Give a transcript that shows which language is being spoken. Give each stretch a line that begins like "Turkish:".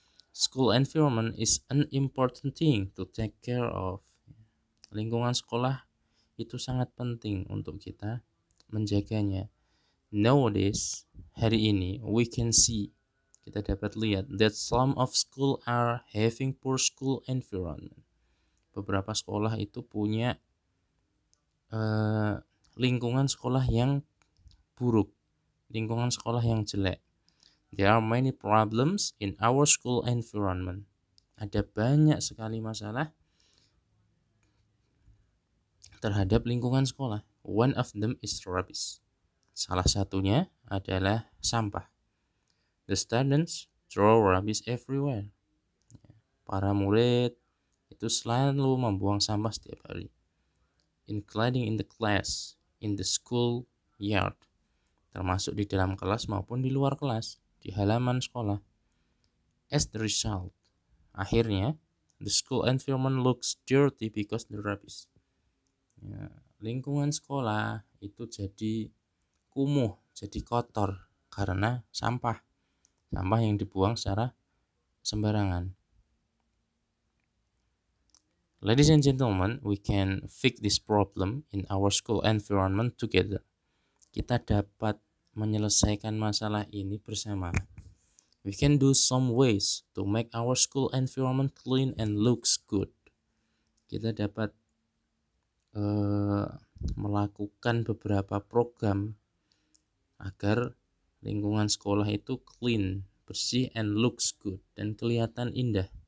English: School environment is an important thing to take care of.
Indonesian: Lingkungan sekolah itu sangat penting untuk kita menjaganya.
English: Nowadays,
Indonesian: hari ini,
English: we can see,
Indonesian: kita dapat lihat
English: that some of school are having poor school environment.
Indonesian: Beberapa sekolah itu punya lingkungan sekolah yang buruk, lingkungan sekolah yang jelek.
English: There are many problems in our school environment.
Indonesian: Ada banyak sekali masalah terhadap lingkungan sekolah.
English: One of them is rubbish.
Indonesian: Salah satunya adalah sampah.
English: The students throw rubbish everywhere.
Indonesian: Para murid itu selalu membuang sampah setiap hari,
English: including in the class, in the school yard,
Indonesian: termasuk di dalam kelas maupun di luar kelas, di halaman sekolah.
English: As the result,
Indonesian: akhirnya,
English: the school environment looks dirty because the rubbish.
Indonesian: Ya, lingkungan sekolah itu jadi kumuh, jadi kotor karena sampah yang dibuang secara sembarangan.
English: Ladies and gentlemen, we can fix this problem in our school environment together.
Indonesian: Kita dapat menyelesaikan masalah ini bersama.
English: We can do some ways to make our school environment clean and looks good.
Indonesian: Kita dapat melakukan beberapa program agar lingkungan sekolah itu clean, bersih,
English: and looks good,
Indonesian: dan kelihatan indah.